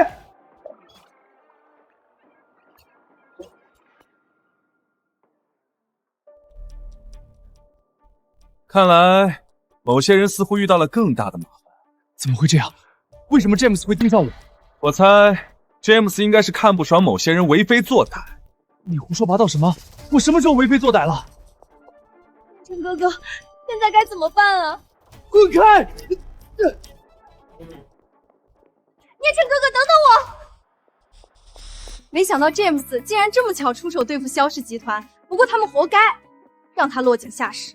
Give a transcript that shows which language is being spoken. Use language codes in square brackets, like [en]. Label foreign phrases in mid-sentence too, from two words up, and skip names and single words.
[zh] 看來某些人似乎遇到了更大的麻煩。怎麼會這樣？為什麼詹姆斯會盯上我？我猜詹姆斯應該是看不爽某些人為非作歹。你胡說八道什麼？我什麼時候為非作歹了？陳哥哥，現在該怎麼辦啊？滾開！聂晨哥哥，等等我！沒想到詹姆斯竟然這麼巧出手對付蕭氏集團，不過他們活該，讓他落井下石。